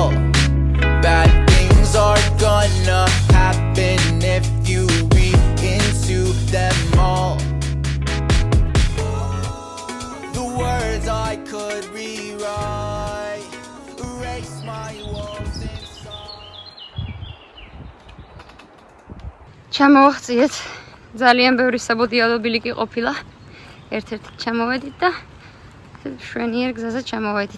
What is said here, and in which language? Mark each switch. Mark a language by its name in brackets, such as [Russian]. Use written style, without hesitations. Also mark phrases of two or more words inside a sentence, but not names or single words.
[English] Bad things are gonna happen if you read into them all. I could rewrite, erase my walls inside. [Georgian] ჩამოვახციეთ. ძალიან ბევრი საბოდიალო ბილიკი ყოფილა. ერთ-ერთი ჩამოვედით და შვენიერ გზაზე ჩამოვედით.